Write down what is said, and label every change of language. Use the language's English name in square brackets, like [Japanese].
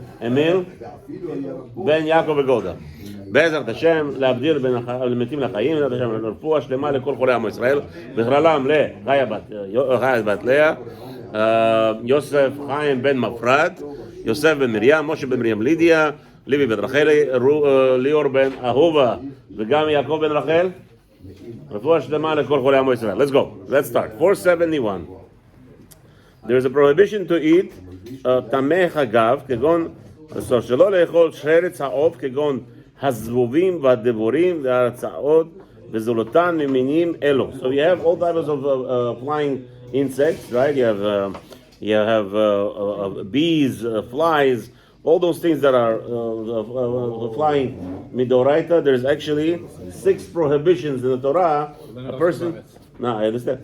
[Hebrew] Emil ben Yaakov וגולדה. בעזרת השם להבדיל בין המתים לחיים, בעזרת השם לרפואה שלמה לכל חולי עמו ישראל, בכללם לחיה בת לאה, יוסף חיים בן מפרת, יוסף בן מרים, משה בן מרים לידיה, ליבי בן רחלי, ליאור בן אהובה וגם יעקב בן רחל, רפואה שלמה לכל חולי עמו ישראל. [English] Let's go. Let's start. 471. There is a prohibition to eat tameh [Hebrew] חגב, כגון שלא לאכול שרץ העוף, כגון הזבובים והדבורים והרצאות וזולותן ממינים אלו. [English] So you have all types of flying insects, right? You have bees, flies, all those things that are flying midoraita. There's actually 6 prohibitions in the Torah. A person. No, I understand.